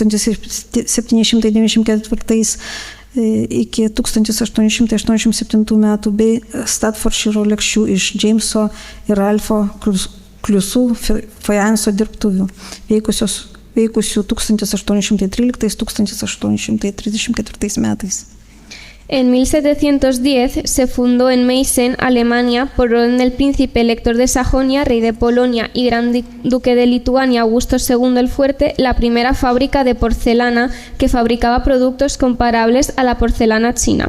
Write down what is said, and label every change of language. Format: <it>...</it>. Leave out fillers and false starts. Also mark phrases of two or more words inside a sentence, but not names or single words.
<lt>1794 iki 1887 metų bei Staffordshiro lėkščių iš Jameso ir Ralpho Kliusų fajanso dirbtuvių, veikusių 1813-1834 metais.</lt> <es>En 1710 se fundó en Meissen, Alemania, por orden del príncipe elector de Sajonia, rey de Polonia y gran duque de Lituania, Augusto II el Fuerte, la primera fábrica de porcelana que fabricaba productos comparables a la porcelana china.</es>